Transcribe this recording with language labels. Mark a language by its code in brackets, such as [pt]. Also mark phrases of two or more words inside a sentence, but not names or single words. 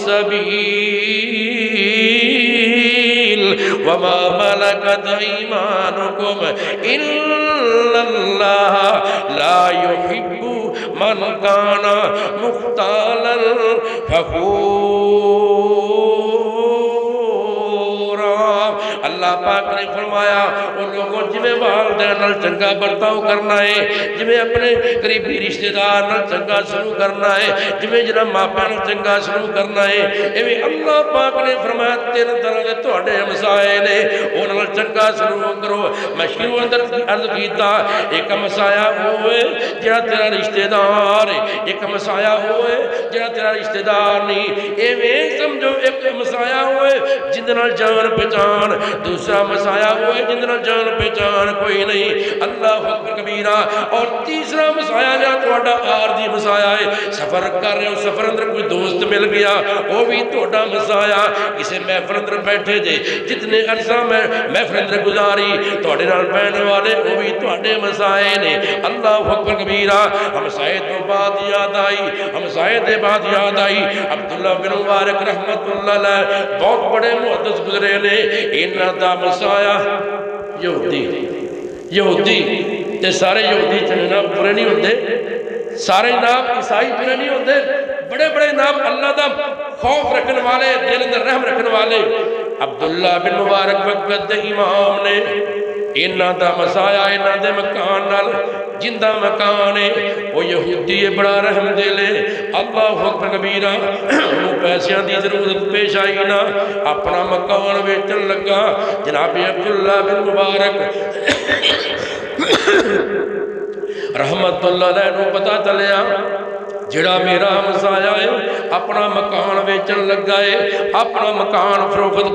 [ar] السبیل وما ملكت ايمانكم ان اللہ لا يحب من كان مختالا [pa] فخورا اللہ پاک نے فرمایا وہ لوگوں جویں والدین نال چنگا برتاؤ کرنا ہے، جویں اپنے قریبی رشتہ دار نال چنگا سلوک کرنا ہے، جویں جناب ماپیاں نال چنگا سلوک کرنا ہے، ایویں اللہ پاک نے فرمایا تین طرح دے تواڈے ہمسائے نے انہاں نال چنگا سلوک کرو۔ میں شروع اندر عرض کیتا ایک ہمسایا ہوئے جڑا تیرا رشتہ دار ہے، ایک ہمسایا ہوئے جڑا تیرا رشتہ دار نہیں، ایویں سمجھو ایک ہمسایا ہوئے جن نال جان پہچان، دوسرا ہمسایا ہوئے جن نال جان پہچان کوئی نہیں، [ar] اللہ اکبر کبیرہ، [pa] اور تیسرا ہمسایا جڑا تہاڈا عارضی ہمسایا ہے، سفر کر رہے ہو سفر اندر کوئی دوست مل گیا وہ بھی تہاڈا ہمسایا، کسے محفل اندر بیٹھے جے جتنے عرصہ میں محفل اندر گزاری تہاڈے نال بہن والے وہ بھی تہاڈے ہمسائے نے، [ar] اللہ اکبر کبیرہ۔ [pa] ہمسائے تو بعد یاد آئی، ہمسائے دے بعد یاد آئی عبداللہ بن مبارک [ar] رحمت اللہ علیہ، [pa] بہت بڑے محدث گزرے نے، انہاں دا ہمسایا یہودی تے سارے یہودی جناب برے نہیں ہوندے، سارے جناب عیسائی برے نہیں ہوندے، بڑے بڑے جناب اللہ دا خوف رکھن والے دل اندر رحم رکھن والے عبداللہ بن مبارک وقت دے امام نے انہاں دا مسایا انہاں دے مکان نال جندہ مکان ہے وہ یہودی بڑا رحم دلے، [ar] اللہ اکبر کبیرہ، [pa] وہ پیسیاں دی ضرورت پیش آئی نہ اپنا مکان بیچن لگا، جناب عبداللہ بن مبارک [ar] رحمت اللہ علیہ [pa] نو پتہ چلیا جڑا میرا ہمسایا ہے اپنا مکان بیچن لگا ہے، اپنا مکان فروخت